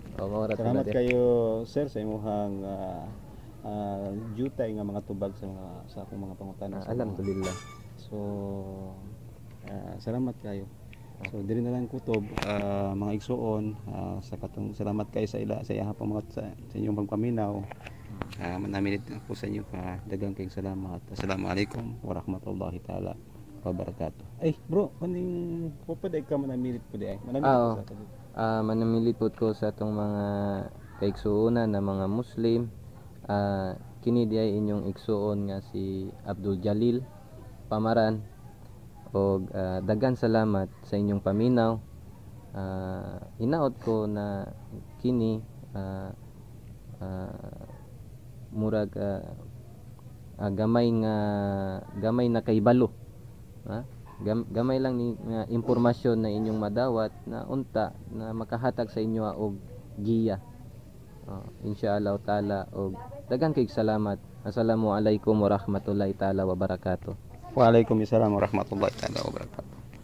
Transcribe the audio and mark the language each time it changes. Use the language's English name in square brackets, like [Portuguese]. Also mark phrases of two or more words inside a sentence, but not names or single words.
[Cebuano] kayo sir sa imong jutay nga mga tubag sa akong mga pangutana. Alhamdulillah. So salamat kayo. So diri na lang kutob mga igsoon sa katong salamat kayo sa iya pang mga sa inyong pagpaminaw. Manamilit ako sa inyo daghang kayong salamat. [Arabic] السلام عليكم ورحمة الله تعالى وبركاته. [Cebuano] Ay bro, kaning papaday ka manamilit po di ay. Manamilit po ko sa atong mga kaigsuonan na mga Muslim. Kini di ay inyong igsuon nga si Abdul Jalil Pamaran. Og daghang salamat sa inyong paminaw hinaot ko na kini murag gamay na kaybalo, ha? Gamay lang ni nga impormasyon na inyong madawat na unta na makahatag sa inyo og giya. [Arabic] إن شاء الله تعالى, [Cebuano] og daghang kay salamat. [Arabic] السلام عليكم ورحمة الله تعالى وبركاته. وعليكم السلام ورحمة الله تعالى وبركاته.